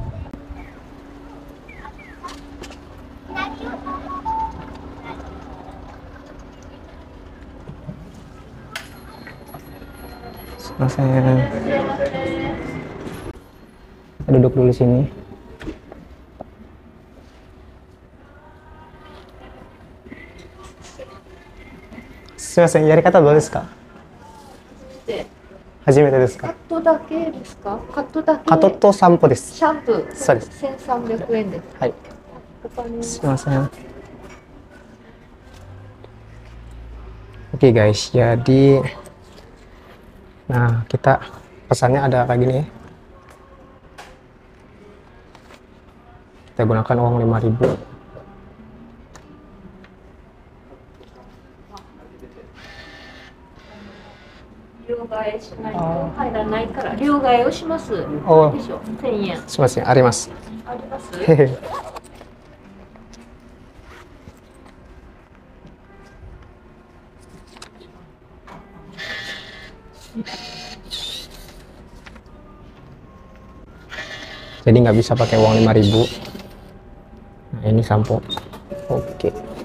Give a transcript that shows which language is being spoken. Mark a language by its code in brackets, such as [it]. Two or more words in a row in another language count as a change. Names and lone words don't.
[id] Saya duduk dulu sini. [ja] すみません、やり方どうですか? 初めてですか？カットだけですか？カットだけ。カットと散歩です。シャンプー。そうです。 1300円です。はい。他に。 [id] すいません。Oke guys, jadi nah kita pesannya ada kayak gini ya. Kita gunakan uang 5.000. Oh, [ja] 1000円。すいません、あります。あります？ [id] Jadi nggak bisa pakai uang 5.000. Nah, ini sampo. Oke.